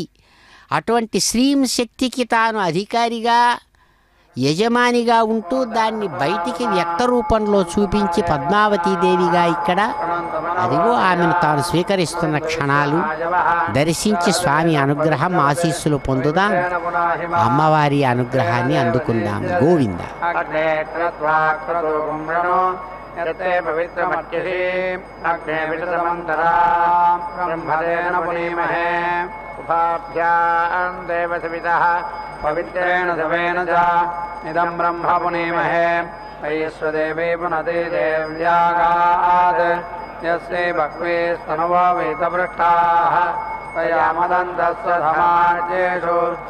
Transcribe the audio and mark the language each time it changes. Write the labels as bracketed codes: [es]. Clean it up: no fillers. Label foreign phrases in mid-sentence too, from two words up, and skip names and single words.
[te] అటువంటి శ్రీం శక్తికి తాను అధికారిగా యజమానిగా ఉంటూ దాన్ని బయటికి వ్యక్త రూపంలో చూపించి పద్మావతీదేవిగా ఇక్కడ అదిగో ఆమెను తాను స్వీకరిస్తున్న క్షణాలు దర్శించి స్వామి అనుగ్రహం ఆశీస్సులు పొందుదాం, అమ్మవారి అనుగ్రహాన్ని అందుకుందాం. గోవింద. [sa] यत्ते पवित्रमर्चिषि अग्ने विशतमन्तरा ब्रह्मदेन पुनीमहे उपाभ्यां देवसवितः पवित्रेण सवेन च इदं ब्रह्म पुनीमहे वैश्वदेवी पुनते देव्यागात् यस्यै बह्वे स्तनवो वेदपृष्ठाः तया मदन्तस्य समाज्येषु